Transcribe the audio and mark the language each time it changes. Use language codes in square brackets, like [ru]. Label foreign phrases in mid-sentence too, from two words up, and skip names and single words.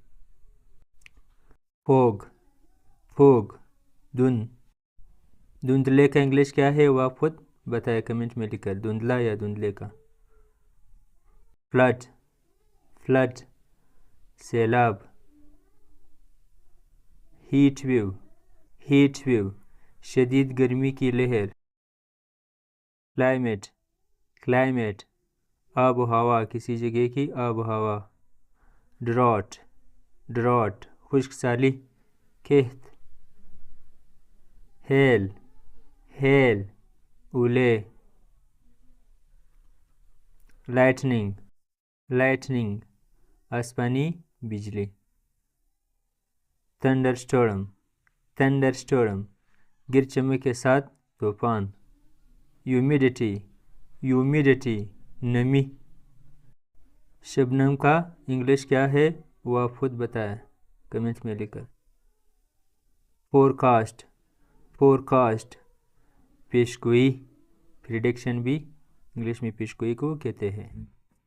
[en] fog, fog, دھند. [ur] دھندلے کا انگلش کیا ہے وہ آپ خود بتائیں کمنٹ میں لکھ کر. دھندلا یا دھندلے کا. [en] flood, flood, سیلاب. heat wave, heat wave, [ur] شدید گرمی کی لہر. [en] climate, climate, [ur] آب و ہوا, کسی جگہ کی آب و ہوا. [en] drought, drought, [ur] خشک سالی, قحط. [en] hail, hail, اولے. lightning, lightning, [ur] آسمانی بجلی. [en] thunderstorm, thunderstorm, [ur] گر چمک کے ساتھ طوفان. [en] humidity, humidity, [ur] نمی. شبنم کا انگلش کیا ہے وہ آپ خود بتائیں کمنٹ میں لکھ کر. [en] forecast, forecast [ur] پیشگوئی، پریڈکشن بھی انگلش میں پیشگوئی کو کہتے ہیں.